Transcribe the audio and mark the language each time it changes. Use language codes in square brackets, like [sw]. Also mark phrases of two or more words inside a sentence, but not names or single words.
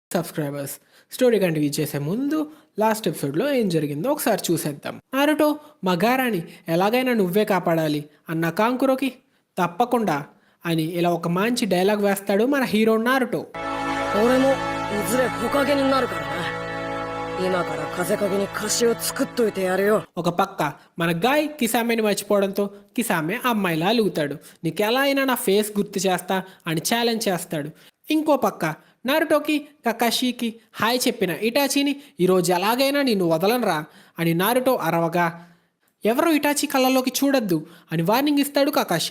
[te] సబ్స్క్రైబర్స్. [en] story continue [te] చేసే ముందు [en] last episode-lo [te] ఏం జరిగిందో ఒకసారి చూసేద్దాం. నారుటో, మా గారాని ఎలాగైనా నువ్వే కాపాడాలి అన్న కాంకురోకి తప్పకుండా అని ఇలా ఒక మంచి డైలాగ్ వేస్తాడు మన హీరో నారుటో. [ja] 俺もいずれ木陰になるからな。今から風陰に歌詞を作っといてやるよ。 [te] ఒక పక్క మన గాయ్ కిసామెని మర్చిపోవడంతో కిసామె అమ్మాయిలా అలుగుతాడు. నీకు ఎలా అయినా నా ఫేస్ గుర్తు చేస్తా అని ఛాలెంజ్ చేస్తాడు. ఇంకో పక్క నారుటోకి కకాషికి హాయ్ చెప్పిన ఇటాచీని ఈరోజు ఎలాగైనా నిన్ను వదలనరా అని నారుటో అరవగా, ఎవరో ఇటాచి కళ్ళలోకి చూడొద్దు అని వార్నింగ్ ఇస్తాడు కకాషి.